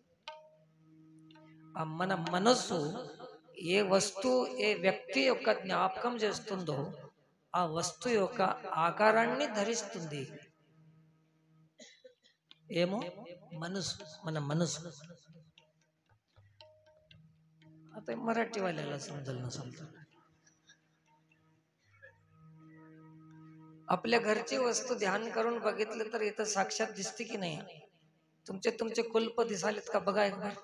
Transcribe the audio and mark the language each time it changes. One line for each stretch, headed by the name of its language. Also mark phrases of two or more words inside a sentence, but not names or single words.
Telugu: మన మనసు ఏ వస్తువు ఏ వ్యక్తి యొక్క జ్ఞాపకం చేస్తుందో ఆ వస్తువు యొక్క ఆకారాన్ని ధరిస్తుంది. ఏమో మనసు, మన మనసు.
Marathi: आता मराठीवाल्याला समजेल नसेल तर आपल्या घरची वस्तू ध्यान करून बघितलं तर इथं साक्षात दिसते की नाही? तुमचे तुमचे कुलप दिसालेत का बघा
Hindi: एक बार.